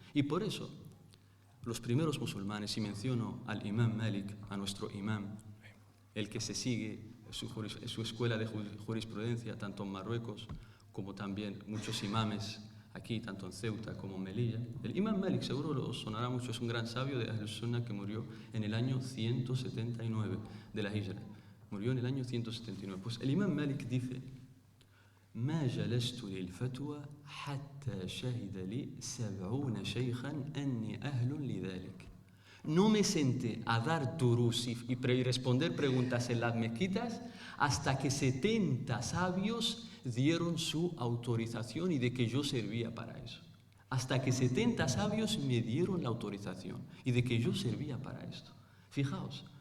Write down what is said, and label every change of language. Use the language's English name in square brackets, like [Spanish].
[Spanish] Y por eso, los primeros musulmanes, y menciono al imam Malik, a nuestro imam, el que se sigue su escuela de jurisprudencia, tanto en Marruecos como también muchos imames aquí, tanto en Ceuta como en Melilla. El imam Malik, seguro os sonará mucho, es un gran sabio de Ahl Sunnah que murió en el año 179 de la Hijra. Murió en el año 179. Pues el imam Malik dice: [Arabic] ما جلست للفتوى حتى شهد لي 70 شيخا أني أهل لذلك. [Spanish] No me senté a dar durús y responder preguntas en las mezquitas hasta que 70 sabios dieron su autorización y de que yo servía para eso. Hasta que 70 sabios me dieron la autorización y de que yo servía para esto. Fijaos.